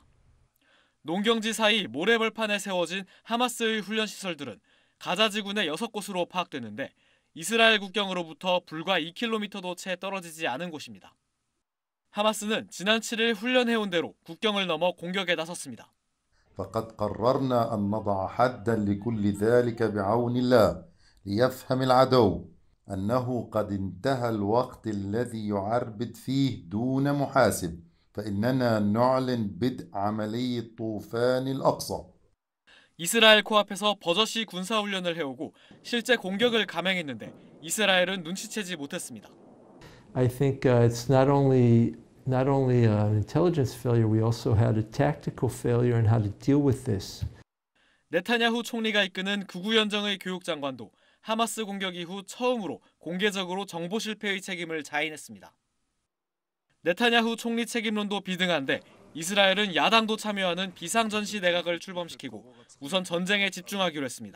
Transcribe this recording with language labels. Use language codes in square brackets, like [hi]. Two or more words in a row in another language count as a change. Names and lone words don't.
[ko] 농경지 사이 모래벌판에 세워진 하마스의 훈련 시설들은 가자 지구 내 6곳으로 파악되는데 이스라엘 국경으로부터 불과 2km도 채 떨어지지 않은 곳입니다. 하마스는 지난 7일 훈련해온 대로 국경을 넘어 공격에 나섰습니다. [ar] فقد قررنا أن نضع حدا لكل ذلك بعون الله ليفهم العدو أنه قد انتهى الوقت الذي يعربد فيه دون محاسب فإننا نعلن بدء عملية طوفان الأقصى. [ko] 이스라엘 코앞에서 버젓이 군사훈련을 해오고 실제 공격을 감행했는데 이스라엘은 눈치채지 못했습니다. [en] I think it's not only an intelligence failure, we also had a tactical failure in how to deal with this. [ko] 네타냐후 총리가 이끄는 극우 연정의 교육장관도 하마스 공격 이후 처음으로 공개적으로 정보 실패의 책임을 자인했습니다. 네타냐후 총리 책임론도 비등한데 이스라엘은 야당도 참여하는 비상전시 내각을 출범시키고 우선 전쟁에 집중하기로 했습니다.